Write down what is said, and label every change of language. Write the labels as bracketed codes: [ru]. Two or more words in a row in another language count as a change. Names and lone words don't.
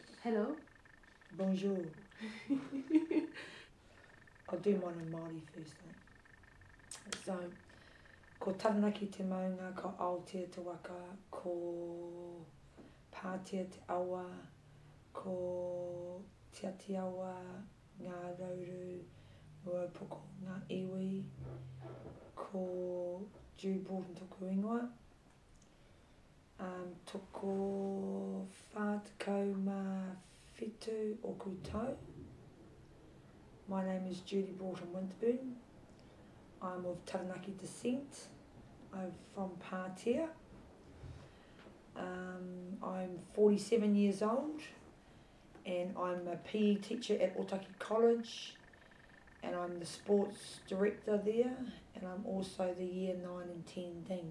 [en] Hello. [fr] Bonjour. [en] I'll do mine in Maori first, So, [mi] ko taranaki te maunga, ko Aotea te waka, ko Pātea te awa, ko Te Ati Awa, ngā rauru, Ruaupoko, ngā iwi, ko Jude Broughton-Winterburn, toko whātakau mā whitu o koutou. [en] My name is Jude Broughton-Winterburn. I'm of Taranaki descent. I'm from Pātea. I'm 47 years old and I'm a PE teacher at Otaki College and I'm the sports director there and I'm also the year 9 and 10 dean.